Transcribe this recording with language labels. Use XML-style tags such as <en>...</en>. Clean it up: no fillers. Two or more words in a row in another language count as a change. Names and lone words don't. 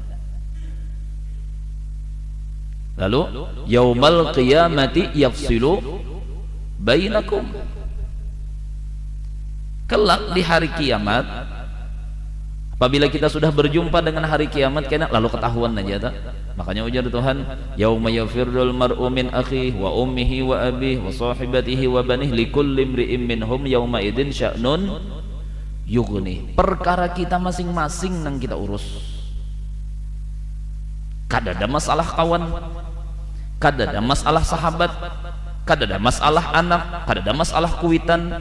<id>Lalu</id> <ar>يوم القيامة يفصل بينكم,</ar> <id>kelak di hari kiamat, apabila kita sudah berjumpa dengan hari kiamat, lalu ketahuan aja tak?</id> <bjn>Makanya ujar Tuhan,</bjn> <ar>يوم يفر المرء من أخيه وأمه وأبيه وصاحبته وبنيه لكل امرئ منهم يومئذ شأن يغني.</ar> <bjn>Perkara kita masing-masing nang kita urus. Kada ada masalah kawan, kada ada masalah sahabat, kada ada masalah anak, kada ada masalah kuitan.</bjn>